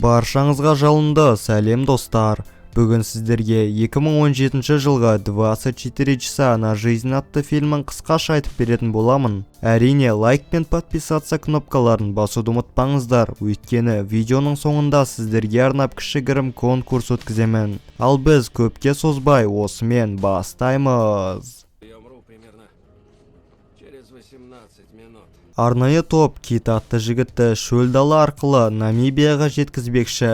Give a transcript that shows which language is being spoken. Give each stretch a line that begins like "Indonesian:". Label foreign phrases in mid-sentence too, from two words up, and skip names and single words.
Kazakh: Баршаңызға жалынды сәлем достар. Бүгін сіздерге 2017 жылғы 24 часа на жизнь атты фильмін қысқаша айтып беретін боламын. Әрине, лайк пен подписаться кнопкаларын басуды ұмытпаңыздар, өйткені видеоның соңында сіздерге арнап кішігірім конкурс өткіземін. Ал біз көпке созбай осымен бастаймыз. Арнайы топ Кит атты жігітті шөл дала арқылы Намибияға жеткізбекші.